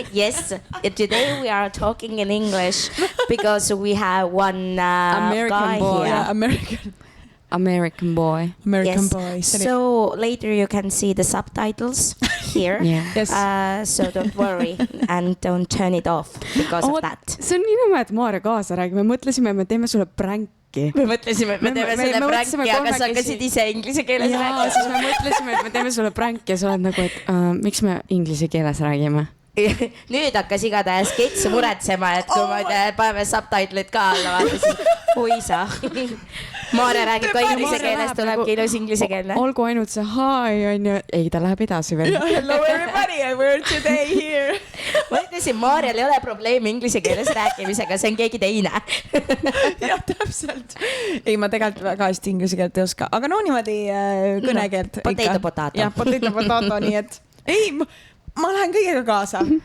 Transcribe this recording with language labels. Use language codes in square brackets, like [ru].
[en] Yes, today we are talking in English because we have one guy boy. Yeah, American boy. American Yes. boy. So later you can see the subtitles here. Yeah. Yes. So don't worry and don't turn it off because of that. [et] See on nii nõme, et Maarja kaasa räägime. Mõtlesime, me teeme sulle pränki. Me mõtlesime, et me teeme selle pränki, aga sa hakkasid ise inglise keeles rääkima. Siis me mõtlesime, et me teeme sulle pränki ja sa oled nagu, et miks me inglise keeles räägime? Nüüd hakkas igatahes Kets muretsema, et kui me paneme subtitleid ka alla, vaata siis oi sa. Maarja räägib ka inglise keeles, tulebki ilus inglise keelne. Olgu ainult see hi on ju. Ei, ta läheb edasi veel. [en] Hello everybody, we're today here. [et] Ma ütlesin, Maarjal ei ole probleemi inglise keeles rääkimisega, see on keegi teine. Jah, täpselt. Ei, ma tegelikult väga hästi inglise keelt ei oska, aga no niimoodi kõnekeelt. [en] Potato, potato. [et] Jah, potato, nii et ei, ma lähen kõigega kaasa.